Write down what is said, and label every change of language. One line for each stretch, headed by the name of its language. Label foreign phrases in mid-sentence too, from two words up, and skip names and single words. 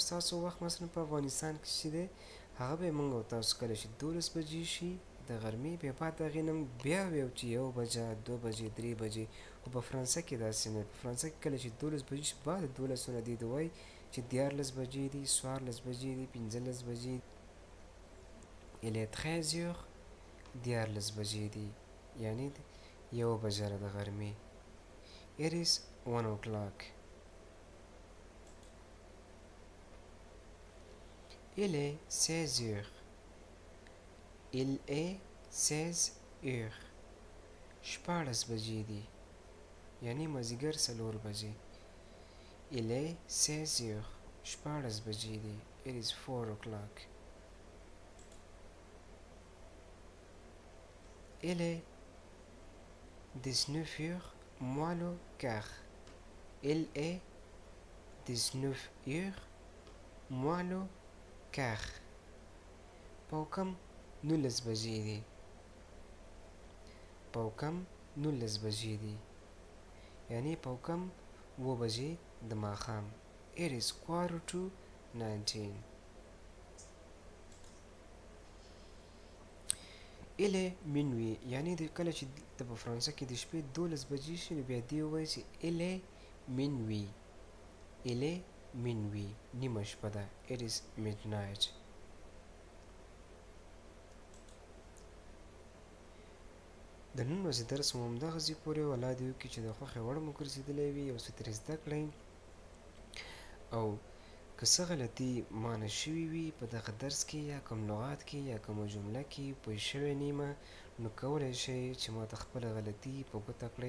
Pashto: ستاسو وخت مثلا په افغانستان کې چې دی هغه به موږ او تاسو کله چې دولس بجې شي د غرمې بیا بعد د هغې نه بیا ویو چې یو بجه دوه بجې درې بجې خو په فرانسه کې داسې نه په فرانسه کې کله چې دولس بجې شي بعد د دولسو نه دې ته وایي چې دیارلس بجې دي څوارلس بجې دي پنځلس بجې
French: il est 13 heures
Pashto: دیارلس بجې دي یعنې یوه بجه ده د غرمې
English: it is 1 o'clock
French: il est 16 heures il est 16 heures
Pashto: شپاړس بجې دي یعنې مازدیګر څلور بجې
French: il est 16 heures
Pashto: شپاړس بجې دي
English: it is 4 o'clock
French: il est 19 heures moins le quart il est 19 heures moins le quart
Pashto: پاو کم 19 بجې دي پاو کم 19 بجې دي یعنې پاو کم 7 بجې د ماښام
English: it is quarter to 19
French: il est minuit
Pashto: یعنې د کله چې د په فرانسه کې د شپې 12 بجې شي نو بیا دې ووایي چې
French: il est minuit il est minuit
Pashto: نیمه شپه ده
English: it is midnight
Pashto: د نن ورځې درس مو همدغسې پورې الله دې وکړي چې د خوښې وړ مو ګرځېدلی وي یو څه ترې زده کړئ او که څه غلطي مانه شوي وي په دغه درس کې یا کوم لغات کې یا کومه جمله کې پوه شوی نیمه، نو کولی شئ چې ماته خپله غلطي په ګوته کړئ.